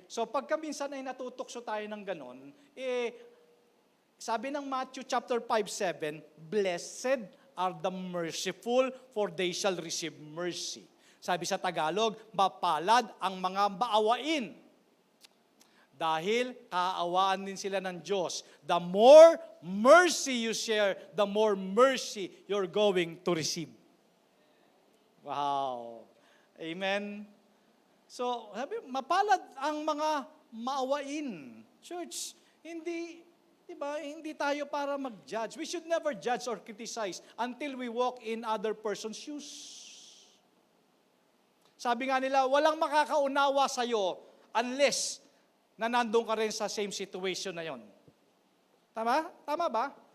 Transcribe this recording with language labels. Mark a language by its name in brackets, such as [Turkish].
[Filipino] So, pagka minsan ay natutokso tayo ng ganon, sabi ng Matthew chapter 5:7, [English] blessed are the merciful, for they shall receive mercy. [Filipino] Sabi sa Tagalog, mapalad ang mga maawain. Dahil kaawaan din sila ng Diyos. [English] The more mercy you share, the more mercy you're going to receive. Wow. Amen. [Filipino] So, sabi, mapalad ang mga maawain. Church, hindi Diba? Hindi tayo para mag-judge. [English] We should never judge or criticize until we walk in other person's shoes. [Filipino] Sabi nga nila, walang makakaunawa sa'yo unless na nandun ka rin sa same situation na yon. Tama? Tama ba?